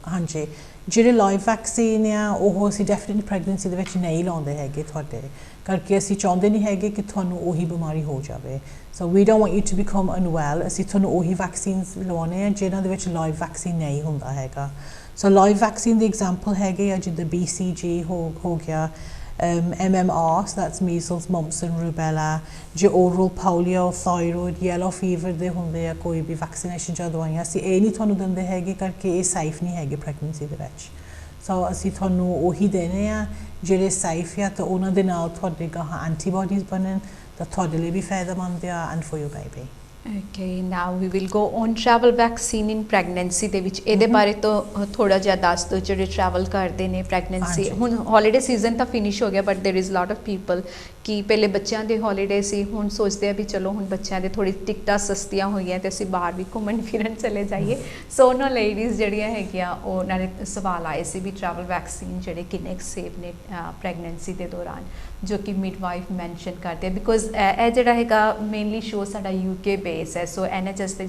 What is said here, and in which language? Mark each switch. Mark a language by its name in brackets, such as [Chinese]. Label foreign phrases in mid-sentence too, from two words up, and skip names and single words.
[Punjabi] ਹਾਂਜੀ ਜਿਹੜੇ [English] live vaccine [Punjabi] ਆ ਉਹ ਅਸੀਂ [English] definitely pregnancy [Punjabi] ਦੇ ਵਿੱਚ ਨਹੀਂ ਲਾਉਂਦੇ ਹੈਗੇ ਤੁਹਾਡੇ ਕਰਕੇ ਅਸੀਂ ਚਾਹੁੰਦੇ ਨਹੀਂ ਹੈਗੇ ਕਿ ਤੁਹਾਨੂੰ ਉਹੀ ਬਿਮਾਰੀ ਹੋ ਜਾਵੇ [English] so we don't want you to become unwell [Punjabi] ਅਸੀਂ ਤੁਹਾਨੂੰ ਉਹੀ ਵੈਕਸੀਨਸ ਲਵਾਉਣੇ ਆ ਜਿਨ੍ਹਾਂ ਦੇ ਵਿੱਚ [English] live vaccine [Punjabi] ਨਹੀਂ ਹੁੰਦਾ ਹੈਗਾ ਸੋ [English] live vaccine [Punjabi] ਦੇ ਐਗਜ਼ਾਮਪਲ ਹੈਗੇ ਆ ਜਿੱਦਾਂ BCG ਹੋ ਗਿਆ [English] MMR so that's measles mumps and rubella [Punjabi] ਜੇ [English] oral polio thyroid yellow fever [Punjabi] ਦੇ ਹੁੰਦੇ ਆ ਕੋਈ ਵੀ ਵੈਕਸੀਨੇਸ਼ਨ ਜਾਂ ਦਵਾਈਆਂ ਅਸੀਂ ਇਹ ਨਹੀਂ ਤੁਹਾਨੂੰ ਦਿੰਦੇ ਹੈਗੇ ਕਰਕੇ ਇਹ ਸੇਫ ਨਹੀਂ ਹੈਗੇ ਪ੍ਰੈਗਨੈਂਸੀ ਦੇ ਵਿੱਚ ਸੋ ਅਸੀਂ ਤੁਹਾਨੂੰ ਉਹੀ ਦੇਣੇ ਆ ਜਿਹੜੇ ਸੇਫ ਆ ਤਾਂ ਉਹਨਾਂ ਦੇ ਨਾਲ ਤੁਹਾਡੇ ਗਾਹਾਂ ਐਂਟੀਬੋਡੀਜ਼ ਬਣਨ ਤਾਂ ਤੁਹਾਡੇ ਲਈ ਵੀ ਫਾਇਦੇਮੰਦ ਆ [English] and for your baby Okay, now we will go on travel vaccine in pregnancy [Punjabi] ਦੇ ਵਿੱਚ ਇਹਦੇ ਬਾਰੇ ਤੋਂ ਥੋੜਾ ਜਿਹਾ ਦੱਸ ਦਿਓ ਜਿਹੜੇ ਟਰੈਵਲ ਕਰਦੇ ਨੇ ਪ੍ਰੈਗਨੈਂਸੀ ਹੁਣ [English] holiday season [Punjabi] ਤਾਂ ਫਿਨਿਸ਼ ਹੋ ਗਿਆ [English] but there is lot of people [Punjabi] ਕਿ ਪਹਿਲੇ ਬੱਚਿਆਂ ਦੇ ਹੌਲੀਡੇ ਸੀ ਹੁਣ ਸੋਚਦੇ ਆ ਵੀ ਚਲੋ ਹੁਣ ਬੱਚਿਆਂ ਦੇ ਥੋੜੀ ਟਿਕਟਾਂ ਸਸਤੀਆਂ ਹੋਈਆਂ ਤੇ ਅਸੀਂ ਬਾਹਰ ਵੀ ਘੁੰਮਣ ਫਿਰਨ ਚਲੇ ਜਾਈਏ ਸੋ ਉਹਨਾਂ ਲੇਡੀਜ਼ ਜਿਹੜੀਆਂ ਹੈਗੀਆਂ ਉਹਨਾਂ ਦੇ ਸਵਾਲ ਆਏ ਸੀ ਵੀ [English] travel vaccine [Punjabi] ਜਿਹੜੇ ਕਿੰਨੇ ਸੇਫ ਨੇ ਪ੍ਰੈਗਨੈਂਸੀ ਦੇ ਦੌਰਾਨ ਜੋ ਕਿ [English] midwife mention [Punjabi] ਕਰਦੇ ਆ ਬਿਕੋਜ਼ ਇਹ ਜਿਹੜਾ ਹੈਗਾ [English] mainly show [Punjabi] ਸਾਡਾ UK ਬੇਸ ਹੈ ਸੋ NHS ਦੇ